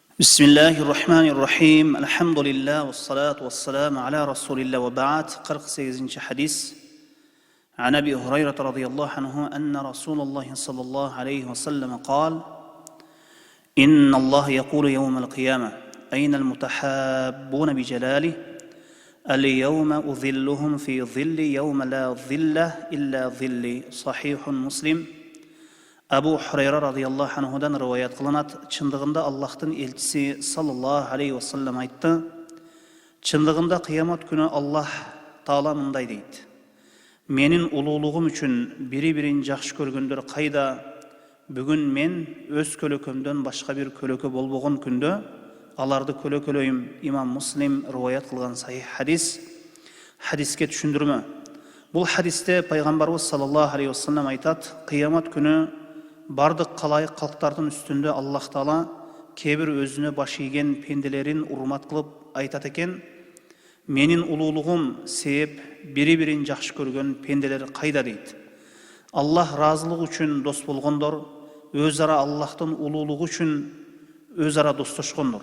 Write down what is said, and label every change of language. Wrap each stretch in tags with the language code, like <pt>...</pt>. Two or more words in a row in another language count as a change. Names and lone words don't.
<ar>بسم الله الرحمن الرحيم الحمد لله والصلاة والسلام على رسول الله وبعد 48 حديث عن أبي هريرة رضي الله عنه أن رسول الله صلى الله عليه وسلم قال إن الله يقول يوم القيامة أين المتحابون بجلاله اليوم أظلهم في ظل يوم لا ظل إلا ظل صحيح مسلم</ar> <ky>Абу Хурайра радиаллаху анхудан риwayat кылынат. Чындыгында Аллахтын элчиси</ky> <ar>صلى الله عليه وسلم</ar> <ky>айтты: Чындыгында кыямат күнү Аллах Таала мындай дейт: Менин улуулугум үчүн бири-бирин жакшы көргөндөр кайда? Бүгүн мен өз көлөкөмдөн башка бир көлөкө болбогон күндө аларды көлөкөлөйм. Имам Муслим риwayat кылган сахих хадис. Хадиске түшүндүрмө. Бул хадисте пайгамбарыбыз</ky> <ar>صلى الله عليه وسلم</ar> <ky>айтат: Кыямат күнү бардык калайык калктардын үстүндө Аллах Таала кебир өзүнө баш ийген пенделерин урмат кылып айтат экен: Менин улуулугум себеп бири-бирин жакшы көргөн пенделер кайда дейт. Аллах разылыгы үчүн дос болгондор, өз ара Аллахтын улуулугу үчүн өз ара достошкондор.</ky>